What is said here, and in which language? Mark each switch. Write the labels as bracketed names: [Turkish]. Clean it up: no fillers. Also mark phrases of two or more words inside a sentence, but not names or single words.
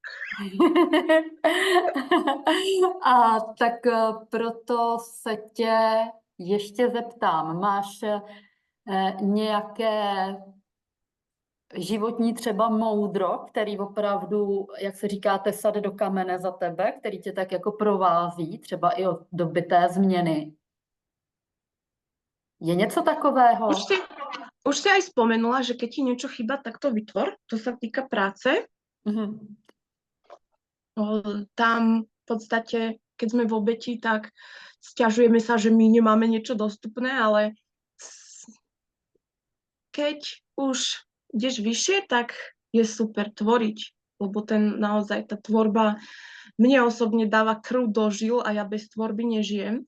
[Czech] A tak proto se tě ještě zeptám, máš nějaké životní třeba moudro, který opravdu, jak se říká, tesat do kamene za tebe, který tě tak jako provází, třeba i od doby té změny. Je něco takového? [Slovak] Už si aj spomenula, že keď ti niečo chýba, tak to vytvor. To sa týka práce. Tam v podstate, keď sme v obeti, tak sťažujeme sa, že my nemáme niečo dostupné, ale keď už ideš vyššie, tak je super tvoriť, lebo naozaj tá tvorba mne osobne dáva krv do žil a ja bez tvorby nežijem.